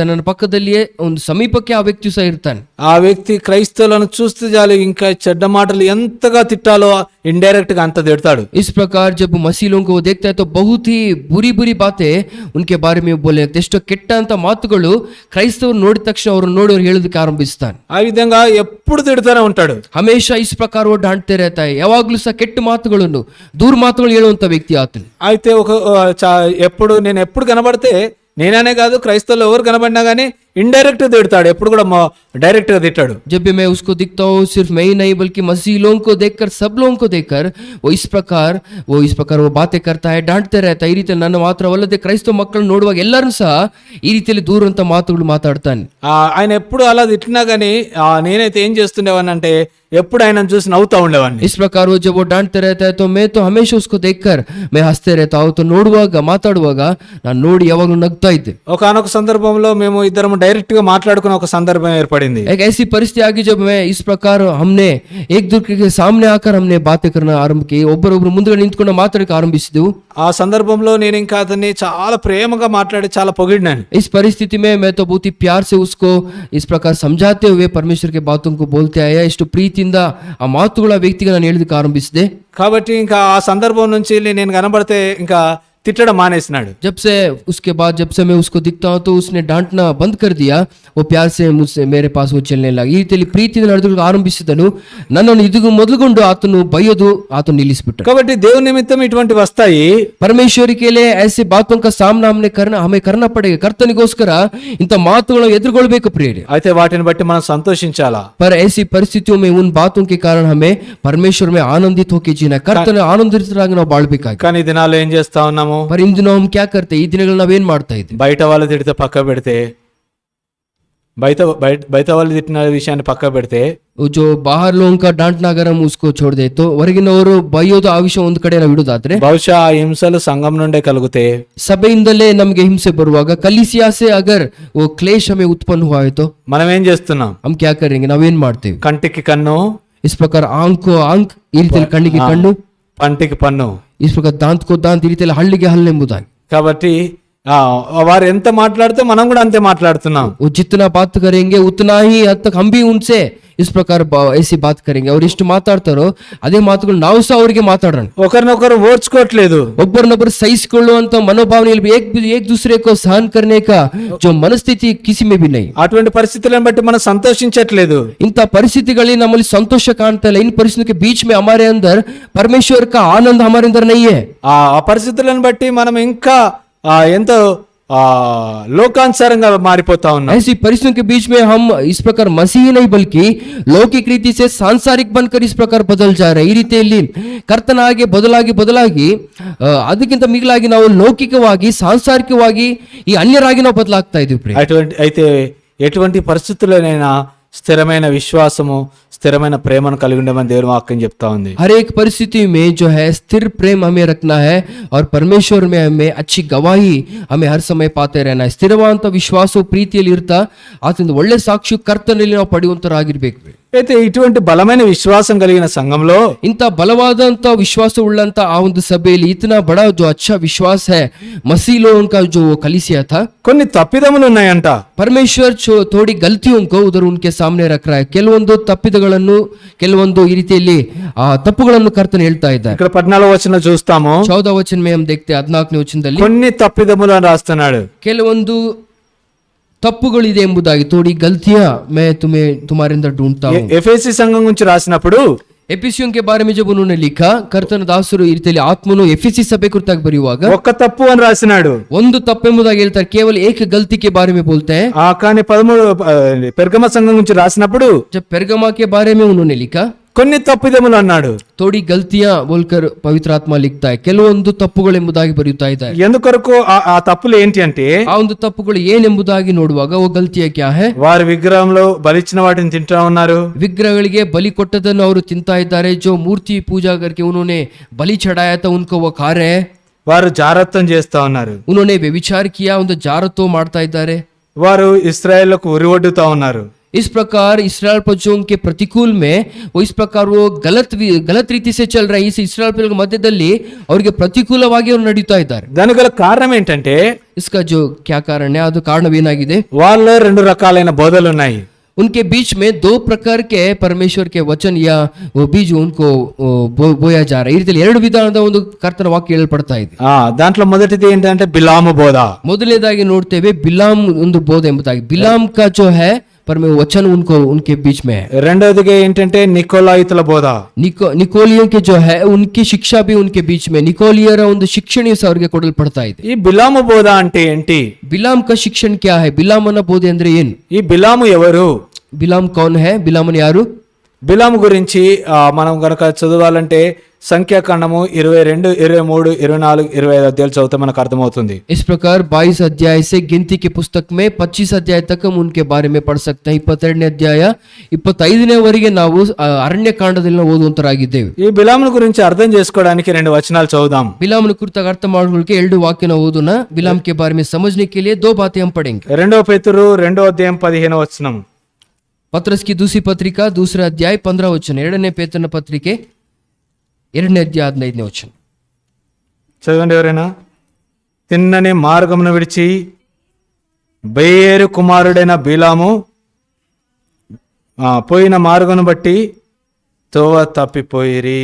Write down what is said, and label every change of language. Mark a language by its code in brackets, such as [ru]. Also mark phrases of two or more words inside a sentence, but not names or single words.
[kn] ನನ್ನ ಪಕ್ಕದಲ್ಲಿಯೇ ಒಂದು ಸಮೀಪಕ್ಕೆ ಆ ವ್ಯಕ್ತಿ ಸಹ ಇರ್ತಾನೆ. [te] ఆ వ్యక్తి క్రైస్తవులను చూస్తే చాలు ఇంకా చెడ్డ మాటలు ఎంతగా తిట్టాలో ఇండైరెక్ట్ గా అంత తిడతాడు. [hi] इस प्रकार जब मसीह लोगों को वो देखता है तो बहुत ही बुरी बातें उनके बारे में बोले. [kn] ಎಷ್ಟೋ ಕೆಟ್ಟ ಅಂತ ಮಾತುಗಳು ಕ್ರೈಸ್ತವರು ನೋಡಿದ ತಕ್ಷಣ ಅವರು ನೋಡಿ ಹೇಳೋದಕ್ಕೆ ಆರಂಭಿಸ್ತಾನೆ. [te] ఆ విధంగా ఎప్పుడు తిడతానే ఉంటాడు. [hi] ಹಮೇಶಾ इस प्रकार वो डांटते रहता है. [kn] ಯಾವಾಗಲೂ ಸಹ ಕೆಟ್ಟ ಮಾತುಗಳನ್ನು ದೂರ ಮಾತುಗಳು ಹೇಳುವಂತ వ్యక్తి ಆತನು. [te] అయితే నేను ఎప్పుడు కనబడితే నేననే కాదు క్రైస్తవులు ఎవరు కనబడినా గానీ ఇండైరెక్ట్ తిడతాడు. ఎప్పుడు కూడా డైరెక్ట్ గా తిట్టాడు. [hi] जब भी मैं उसको दिखता हूँ सिर्फ मैं ही नहीं बल्कि मसीह लोगों को देखकर सब लोगों को देखकर वो इस प्रकार वो बातें करता है, डांटते रहता है. [kn] ಈ ರೀತಿ ನನ್ನ ಮಾತ್ರವಲ್ಲದೆ ಕ್ರೈಸ್ತವ ಮಕ್ಕಳು ನೋಡುವಾಗ ಎಲ್ಲರೂ ಸಹ ಈ ರೀತಿಯಲ್ಲಿ ದೂರಂತ ಮಾತುಗಳು ಮಾತಾಡ್ತಾನೆ. [te] ఆయన ఎప్పుడు అలా తిట్టినా గానీ నేనైతే ఏం చేస్తుండేవాడిని అంటే ఎప్పుడు ఆయన చూసి నవ్వుతా ఉండేవాడిని. [hi] इस प्रकार वो जब वो डांटते रहता है तो मैं तो हमेशा उसको देखकर मैं हंसते रहता हूँ. [kn] तो ನೋಡುವಾಗ ಮಾತಾಡುವಾಗ ನಾನು ನೋಡಿ ಯಾವಾಗಲೂ ನಗ್ತಾ ಇದ್ದೆ. [te] ఒకనొక సందర్భంలో మేము ఇద్దరం డైరెక్ట్ గా మాట్లాడుకునే ఒక సందర్భం ఏర్పడింది. [hi] एक ऐसी परिस्थिति आ गई जब मैं इस प्रकार हमने एक दूसरे के सामने आकर हमने बातें करना आरंभ की. [kn] ಒಬ್ಬರೊಬ್ಬರು ಮುಂದೆ ನಿಂತ್ಕೊಂಡು ಮಾತಾಡಕ್ಕೆ ಆರಂಭಿಸಿದೆವು. [te] ఆ సందర్భంలో నేను ఇంకా అతన్ని చాలా ప్రేమగా మాట్లాడి చాలా పొగిడినాను. [hi] इस परिस्थिति में मैं तो बहुत ही प्यार से उसको इस प्रकार समझाते हुए परमेश्वर के बातों को बोलते आया. [kn] ಎಷ್ಟು ಪ್ರೀತಿಯಿಂದ ಆ ಮಾತುಗಳ ವ್ಯಕ್ತಿಗೆ ನಾನು ಹೇಳೋದಕ್ಕೆ ಆರಂಭಿಸಿದೆ. [te] కాబట్టి ఇంకా ఆ సందర్భం నుంచి నేను కనబడితే ఇంకా తిట్టడం మానేసినాడు. [hi] जब से मैं उसको दिखता हूँ तो उसने डांटना बंद कर दिया. वो प्यार से मुझसे मेरे पास वो चलने लगा. [kn] ಈ ರೀತಿಯಲ್ಲಿ ಪ್ರೀತಿಯಿಂದ ನಡೆದುಕೊಂಡು ಆರಂಭಿಸಿದನು. ನನ್ನನ್ನು ಇದುಗೂ ಮೊದಲುಗೊಂಡು ಆತನು ಬೈಯೋದು ಆತನು ನಿಲ್ಲಿಸಿಬಿಟ್ಟ. [te] కాబట్టి దేవుని నిమిత్తం ఇటువంటివి వస్తాయి. [hi] परमेश्वर के लिए ऐसे बातों का सामना हमें करना पड़ेगा. [kn] ಕರ್ತನಿಗೋಸ್ಕರ ಇಂಥ ಮಾತುಗಳನ್ನು ಎದುರುಗೊಳ್ಳಬೇಕು ಪ್ರಿಯರೇ. [te] అయితే వాటిని బట్టి మనం సంతోషించాలా. [hi] पर ऐसी परिस्थितियों में उन बातों के कारण हमें परमेश्वर में आनंदित होकर जीना. [kn] ಕರ್ತನ ಆನಂದಿತರಾಗಿ ನಾವು ಬಾಳಬೇಕಾಗಿದೆ. [te] కానీ ఈ దినాల్లో ఏం చేస్తా ఉన్నాము? [hi] पर इन दिनों हम क्या करते हैं? [kn] ಈ ದಿನಗಳಲ್ಲಿ ನಾವೇನ್ ಮಾಡ್ತಾ ಇದ್ದೀವಿ? [te] బయట వాళ్ళు తిడితే పక్క పెడితే బయట వాళ్ళు తిట్టిన విషయాన్ని పక్క పెడితే [hi] जो बाहर लोगों का डांटना अगर हम उसको छोड़ दे तो [kn] ಹೊರಗಿನವರು ಬೈಯೋದು ಆ ವಿಷಯ ಒಂದು ಕಡೆ ನಾವು ಇಡೋದಾದ್ರೆ [te] బహుశా ఆ హింసలు సంఘం నుండే కలిగితే [kn] ಸಭೆಯಿಂದಲೇ ನಮಗೆ ಹಿಂಸೆ ಬರುವಾಗ [hi] ಕಲಿಸಿಯಾ से अगर वो क्लेश हमें उत्पन्न हुआ है तो [te] మనం ఏం చేస్తున్నాం? [hi] हम क्या करेंगे? [kn] ನಾವೇನ್ ಮಾಡ್ತೇವೆ? [te] కంటికి కన్ను, [hi] इस प्रकार आंख को आंख, [kn] ಈ ರೀತಿಯಲ್ಲಿ ಕಣ್ಣಿಗೆ ಕಣ್ಣು, [te] పంటికి పన్ను, [hi] इस प्रकार दांत को दांत, [kn] ಈ ರೀತಿಯಲ್ಲಿ ಹಳ್ಳಿಗೆ ಹಲ್ಲು ಎಂಬುದಾಗಿ. [te] కాబట్టి వారు ఎంత మాట్లాడితే మనం కూడా అంతే మాట్లాడుతున్నాం. [hi] वो जितना बात करेंगे उतना ही हद तक हम भी उनसे इस प्रकार ऐसी बात करेंगे. [kn] ಅವ್ರು ಎಷ್ಟು ಮಾತಾಡ್ತಾರೋ ಅದೇ ಮಾತುಗಳು ನಾವು ಸಹ ಅವರಿಗೆ ಮಾತಾಡೋಣ. [te] ఒకరినొకరు ఓర్చుకోవట్లేదు. [kn] ಒಬ್ಬರನ್ನೊಬ್ಬರು ಸಹಿಸಿಕೊಳ್ಳುವಂತ ಮನೋಭಾವನೆಯಲ್ಲಿ [hi] एक दूसरे को सहन करने का जो मनस्थिति किसी में भी नहीं. [te] అటువంటి పరిస్థితులను బట్టి మనం సంతోషించట్లేదు. [kn] इंಥ परिस्थितिಗಳಲ್ಲಿ ನಮ್ಮಲ್ಲಿ ಸಂತೋಷ ಕಾಣ್ತಾ ಇಲ್ಲ. [hi] इन परिस्थितियों के बीच में हमारे अंदर परमेश्वर का आनंद हमारे अंदर नहीं है. [te] ఆ పరిస్థితులను బట్టి మనం ఇంకా ఎంతో లోకానుసారంగా మారిపోతా ఉన్నాం. [hi] ऐसी परिस्थितियों के बीच में हम इस प्रकार मसीही नहीं बल्कि लौकिक रीति से सांसारिक बनकर इस प्रकार बदल जा रहे. [kn] ಈ ರೀತಿಯಲ್ಲಿ ಕರ್ತನ ಹಾಗೆ ಬದಲಾಗಿ ಅದಕ್ಕಿಂತ ಮಿಗಿಲಾಗಿ ನಾವು ಲೌಕಿಕವಾಗಿ ಸಾಂಸಾರಿಕವಾಗಿ ಈ ಅನ್ಯರಾಗಿ ನಾವು ಬದಲಾಗ್ತಾ ಇದ್ದೀವಿ. [te] అయితే ఎటువంటి పరిస్థితుల్లోనైనా స్థిరమైన విశ్వాసము, స్థిరమైన ప్రేమను కలిగి ఉండమని దేవుని వాక్యం చెప్తా ఉంది. [hi] हर एक परिस्थिति में जो है स्थिर प्रेम हमें रखना है और परमेश्वर में हमें अच्छी गवाही हमें हर समय पाते रहना है. [kn] ಸ್ಥಿರವಾದಂತ ವಿಶ್ವಾಸವು ಪ್ರೀತಿಯಲ್ಲಿ ಇರ್ತಾ ಆತನಿಂದ ಒಳ್ಳೆ ಸಾಕ್ಷಿ ಕರ್ತನಲ್ಲಿ ನಾವು ಪಡೆಯುವಂತರಾಗಿರ್ಬೇಕು. [te] అయితే ఇటువంటి బలమైన విశ్వాసం కలిగిన సంఘంలో [kn] ಇಂಥ ಬಲವಾದಂತ ವಿಶ್ವಾಸ ಉಳ್ಳಂತ ಆ ಒಂದು ಸಭೆಯಲ್ಲಿ [hi] इतना बड़ा जो अच्छा विश्वास है मसीह लोगों का जो कलीसिया था, [te] కొన్ని తప్పిదములు ఉన్నాయంట. [hi] परमेश्वर थोड़ी गलतियों को उधर उनके सामने रख रहा है. [kn] ಕೆಲವೊಂದು ತಪ್ಪಿದಗಳನ್ನು ಕೆಲವೊಂದು ಈ ರೀತಿಯಲ್ಲಿ ಆ ತಪ್ಪುಗಳನ್ನು ಕರ್ತನ ಹೇಳ್ತಾ ಇದ್ದಾರೆ. [te] ఇక్కడ 14వ వచనం చూస్తాము. [hi] 14 ವಚನ में हम देखते हैं [kn] 14ನೇ ವಚನದಲ್ಲಿ [te] కొన్ని తప్పిదములు అని రాస్తున్నాడు. [kn] ಕೆಲವೊಂದು తప్పుಗಳಿದೆ ಎಂಬುದಾಗಿ [hi] थोड़ी गलतियाँ मैं तुम्हें तुम्हारे अंदर ढूंढता हूं. [te] ఎఫెసీ సంఘం గురించి రాసినప్పుడు [hi] एफिसियों के बारे में जब उन्होंने लिखा, [kn] ಕರ್ತನ ದಾಸರು ಈ ರೀತಿಯಲ್ಲಿ ಆತ್ಮನು ಎಫಿಸಿ ಸಭೆ ಕುರಿತಾಗಿ ಬರೆಯುವಾಗ [te] ఒక్క తప్పు అని రాసినాడు. [kn] ಒಂದು ತಪ್ಪೆಂಬುದಾಗಿ ಹೇಳ್ತಾರೆ, ಕೇವಲ [hi] एक गलती के बारे में बोलते हैं. [te] కానీ 13 పెర్గమ సంఘం గురించి రాసినప్పుడు [hi] जब पेरगमा के बारे में उन्होंने लिखा, [te] కొన్ని తప్పిదములు అన్నాడు. [hi] थोड़ी गलतियां बोलकर पवित्र आत्मा लिखता है. [kn] ಕೆಲವೊಂದು ತಪ್ಪುಗಳೆಂಬುದಾಗಿ ಬರೆಯುತ್ತಾ ಇದ್ದಾರೆ. [te] ఎందుకొరకు ఆ తప్పులు ఏంటి అంటే, [kn] ಆ ಒಂದು ತಪ್ಪುಗಳು ಏನೆಂಬುದಾಗಿ ನೋಡುವಾಗ [hi] वो गलतियाँ क्या है, [te] వారి విగ్రహంలో బలిచ్చిన వాటిని తింటా ఉన్నారు. [kn] ವಿಗ್ರಹಗಳಿಗೆ ಬಲಿ ಕೊಟ್ಟದನ್ನು ಅವರು ತಿಂತಾ ಇದ್ದಾರೆ. [hi] जो मूर्ति पूजा करके उन्होंने बलि चढ़ाया था उनको वो खा रहे हैं. [te] వారు జారత్వం చేస్తా ఉన్నారు. [hi] उन्होंने व्यभिचार किया, [kn] ಒಂದು ಜಾರತ್ವ ಮಾಡ್ತಾ ಇದ್ದಾರೆ. [te] వారు ఇశ్రాయేలుకు ఉరివొడ్డుతా ఉన్నారు. [hi] इस प्रकार इस्राएल पक्षों के प्रतिकूल में वो इस प्रकार वो गलत रीति से चल रहे हैं. इस इस्राएल पक्षों के [kn] ಮಧ್ಯದಲ್ಲಿ ಅವರಿಗೆ ಪ್ರತಿಕೂಲವಾಗಿ ಅವರು ನಡೀತಾ ಇದ್ದಾರೆ. [te] దానికి గల కారణం ఏంటంటే, [hi] इसका जो क्या कारण है, [kn] ಅದು ಕಾರಣವೇನಾಗಿದೆ, [te] వాళ్ళలో 2 రకాలైన బోధలు ఉన్నాయి. [hi] उनके बीच में 2 प्रकार के परमेश्वर के वचन या वो बीज उनको बोया जा रहा है. [kn] ಈ ರೀತಿಯಲ್ಲಿ 2 ವಿಧಾನದ ಒಂದು ಕರ್ತನ ವಾಕ್ಯ ಹೇಳಲ್ಪಡ್ತಾ ಇದೆ. [te] దాంట్లో మొదటిది ఏంటంటే బిలాము బోధ. [kn] ಮೊದಲನೇದಾಗಿ ನೋಡ್ತೇವೆ ಬಿಲಾಮ್ ಒಂದು ಬೋಧ ಎಂಬುದಾಗಿ. [hi] ಬಿಲಾಮ್ का जो है पर में वचन उनको उनके बीच में है. [te] రెండోదిగా ఏంటంటే నికోలాయితుల బోధ. [hi] निकोलियों के जो है उनकी शिक्षा भी उनके बीच में, निकोलियर [kn] ಒಂದು ಶಿಕ್ಷಣ ಅವರಿಗೆ ಕೊಡಲ್ಪಡ್ತಾ ಇದೆ. [te] ఈ బిలాము బోధ అంటే ఏంటి? [hi] बिलाम का शिक्षण क्या है, बिलामನ [kn] ಬೋಧೆ ಅಂದ್ರೆ ಏನು? [te] ఈ బిలాము ఎవరు? [hi] बिलाम कौन है, [kn] ಬಿಲಾಮನ ಯಾರು? [te] బిలాము గురించి మనం గనక చదవాలంటే సంఖ్యాకాండము 22, 23, 24, 25 అధ్యాయాలు చదివితే మనకు అర్థమవుతుంది. [hi] इस प्रकार 22 अध्याय से गिनती के पुस्तक में 25 अध्याय तक हम उनके बारे में पढ़ सकते हैं. [kn] 22ನೇ ಅಧ್ಯಾಯ 25ನೇ ವರೆಗೆ ನಾವು ಅರಣ್ಯಕಾಂಡದಲ್ಲಿ ಓದುವಂತರಾಗಿದ್ದೇವೆ. [te] ఈ బిలామును గురించి అర్థం చేసుకోవడానికి 2 వచనాలు చదువుదాం. [kn] बिलामನ ಕುರಿತಾಗಿ ಅರ್ಥ ಮಾಡಿಕೊಳ್ಳಕ್ಕೆ 2 ವಾಕ್ಯನ ಓದೋಣ. [hi] बिलाम के बारे में समझने के लिए 2 बातें हम पढ़ेंगे. [te] 2 పేతురు 2వ అధ్యాయం 15వ వచనం. [hi] पत्रस की दूसरी पत्रिका 2रा अध्याय 15 वचन. [kn] 2ನೇ పేతురుನ పత్రిಕೆ 2ನೇ అధ్యాయ 15ನೇ వచనం [te] చదవండి ఎవరైనా. తిన్నని మార్గమును విడిచి బెయేరు కుమారుడైన బిలాము పోయిన మార్గమును బట్టి తోవ తప్పిపోయిరి.